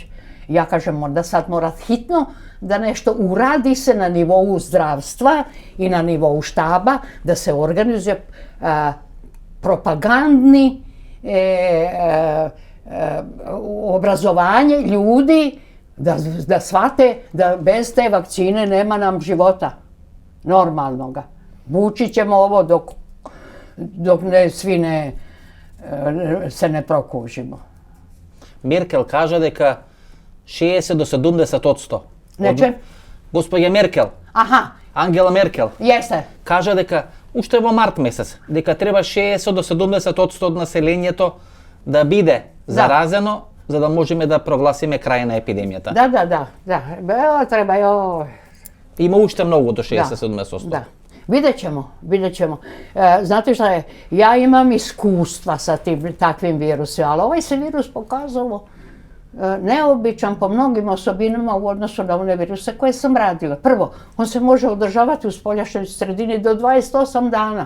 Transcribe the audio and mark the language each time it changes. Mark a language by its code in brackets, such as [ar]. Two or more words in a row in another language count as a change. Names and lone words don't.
[sr] Ja kažem, onda sad mora hitno da nešto uradi se na nivou zdravstva i na nivou štaba, da se organizuje propagandni obrazovanje ljudi, da shvate da bez te vakcine nema nam života normalnoga. Vući ćemo ovo dok svi se ne prokužimo. [mk] Меркел кажа дека 60 до 70%. [sr] Neče? [mk] Госпоѓа Меркел, Ангела Меркел, кажа дека уште во март месец, дека треба 60 до 70% од населението да биде заразено, за да можеме да прогласиме крај на епидемијата. [sr] Da. Treba joj. [mk] Има уште многу до 60-70%. [sr] Da. Vidjet ćemo. Znate šta je, ja imam iskustva sa takvim virusima, ali ovaj se virus pokazalo neobičan po mnogim osobinama u odnosu na one viruse koje sam radila. Prvo, on se može održavati u spoljašnjoj sredini do 28 dana.